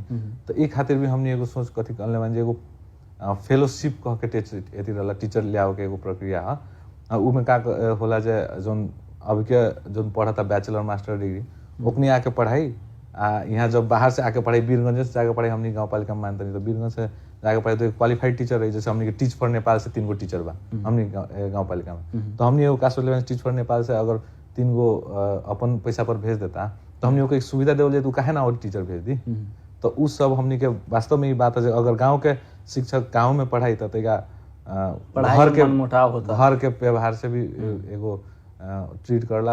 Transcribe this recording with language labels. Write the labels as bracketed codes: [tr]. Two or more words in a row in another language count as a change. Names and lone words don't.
[bho] तो ये खातिर भी हमने एगो सोच कथी करले बानी, एगो फेलोशिप कह के एथी रहला टीचर लियाओ के एगो प्रक्रिया है। उमें का होला जे जोन अब के जोन पढ़ता [en] bachelor master degree [bho] ओकनी आके पढ़ाई, यहाँ जब बाहर से आके पढ़ाई वीरगंज से जाके पढ़ाई हमनी गाँव पालिका में मानते नहीं, तो वीरगंज से जाके पढ़ाई तो [en] qualified teacher [bho] रही। जैसे हमनी के टीच फॉर नेपाल से 3 गो टीचर बा हमनी गाँव पालिका में, तो हमनी एगो का सोच ले टीच फॉर नेपाल से अगर 3 गो अपन पैसा पर भेज देता तो हमनी ओके सुविधा देवल जाए, तो काहे ना और टीचर भेज दी। तो उ सब हमनी के वास्तव में ये बात है, अगर गाँव के शिक्षक गाँव में पढ़ाई तो घर के व्यवहार से भी एगो ट्रीट करला।